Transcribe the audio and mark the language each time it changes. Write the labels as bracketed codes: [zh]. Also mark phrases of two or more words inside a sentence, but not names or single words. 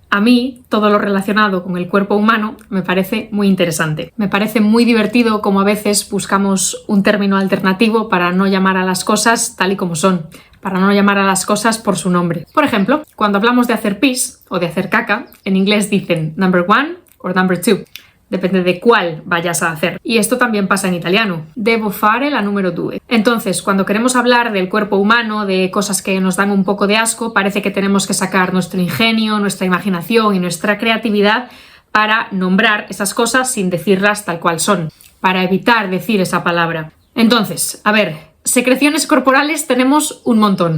[es] A mí, todo lo relacionado con el cuerpo humano me parece muy interesante. Me parece muy divertido como a veces buscamos un término alternativo para no llamar a las cosas tal y como son, para no llamar a las cosas por su nombre. Por ejemplo, cuando hablamos de hacer pis o de hacer caca, en inglés dicen [en] number one [es] o [en] number two. [es] Depende de cuál vayas a hacer. Y esto también pasa en italiano. [it] Devo fare la numero due. [es] Entonces, cuando queremos hablar del cuerpo humano, de cosas que nos dan un poco de asco, parece que tenemos que sacar nuestro ingenio, nuestra imaginación y nuestra creatividad para nombrar esas cosas sin decirlas tal cual son, para evitar decir esa palabra. Entonces, a ver, secreciones corporales tenemos un montón.